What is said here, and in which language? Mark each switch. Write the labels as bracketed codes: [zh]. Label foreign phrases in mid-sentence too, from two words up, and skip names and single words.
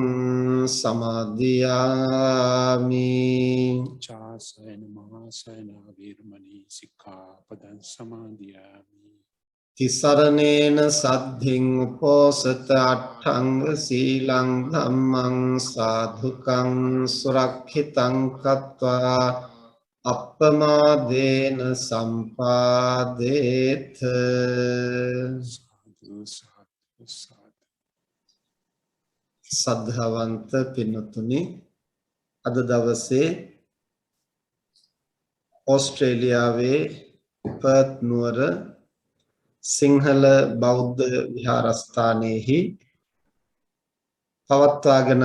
[pi] samadhiyami Tisaranena saddhin uposata atthanga silang dhammang sadhukang surakkhitam kattva Appamadena sampadetha [si] සද්ධාවන්ත පින්නතුනි අද දවසේ ඕස්ට්‍රේලියාවේ පර්ත් නුවර සිංහල බෞද්ධ විහාරස්ථානයේහි පවත්වාගෙන